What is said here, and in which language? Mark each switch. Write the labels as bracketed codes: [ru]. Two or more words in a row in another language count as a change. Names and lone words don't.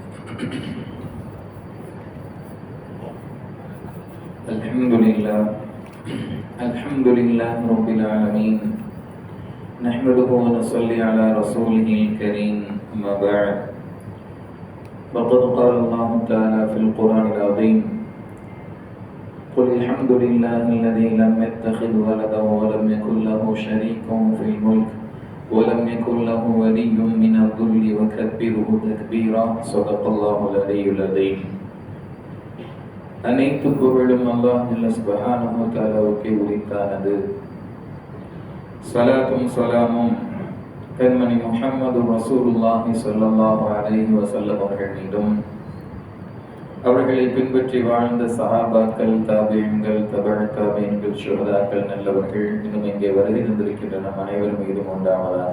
[ar] الحمد لله رب العالمين، نحمده ونصلي على رسوله الكريم، أما بعد، فقد قال الله تعالى في القرآن العظيم: قل الحمد لله الذي لم يتخذ ولدا ولم يكن له شريك في الملك ولم يكن له ولي من الذل وكبره تكبيرا. صدق الله العلي العظيم. [ta] அனைத்து புகழும் [ar] الله سبحانه و تعالى [ta] உரித்தானது. ஸலாத்தும் ஸலாமும் கண்மணி [ar] محمد رسول الله صلى الله عليه وسلم [ta] அவர்கள் மீதும், அவர்களை பின்பற்றி வாழ்ந்த சஹாபாக்கள், தாபிஈன்கள், தபஅ தாபிஈன்கள், ஷுஹதாக்கள், நல்லவர்கள், இன்னும் இங்கே வருகை தந்திருக்கின்ற நம் அனைவர் மீதும் உண்டாவதாக.